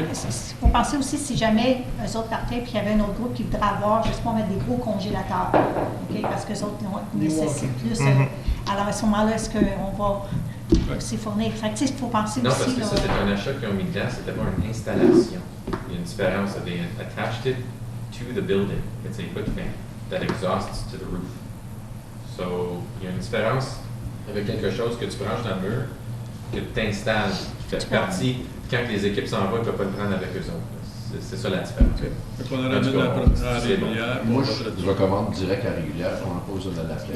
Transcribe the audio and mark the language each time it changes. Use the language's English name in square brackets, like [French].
[French] Il faut penser aussi si jamais eux autres partaient puis il y avait un autre groupe qui voudrait avoir, je sais pas, mettre des gros congélateurs, OK? Parce qu'eux autres nécessitent plus. Alors à ce moment-là, est-ce qu'on va aussi fournir? Fait que, tu sais, il faut penser Non, aussi. parce que ça, c'est un achat qu'ils ont mis dedans, c'était pas une installation. Il y a une différence. [English] They attached it to the building. It's a hood fan that exhausts to the roof. [French] So, il y a une différence avec quelque chose que tu branches dans le mur, que tu t'installes, qui fait partie. Quand les équipes s'en vont, tu ne vas pas le prendre avec eux autres. C'est ça la différence. Donc, on ramène la régulière. Moi, je recommande direct à régulière, on en pose de la flèche.